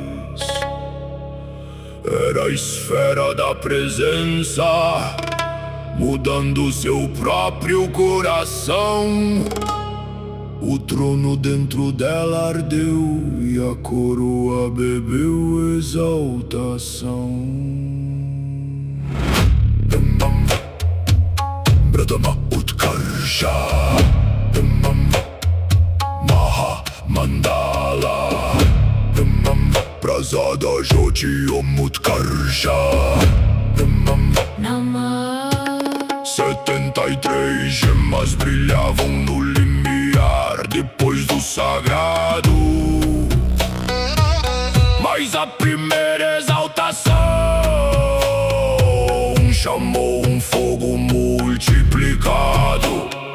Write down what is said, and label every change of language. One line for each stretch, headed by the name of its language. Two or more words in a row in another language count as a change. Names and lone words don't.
Portuguese: Era a esfera da presença mudando seu próprio coração. O trono dentro dela ardeu e a coroa bebeu exaltação.
Sanskrit: Bradama Utkarsha Maha Mandala Prasada Jyoti Om Utkarsha Namah.
Portuguese: 73 gemas brilhavam no limiar depois do sagrado. Mas a primeira exaltação chamou um fogo multiplicado.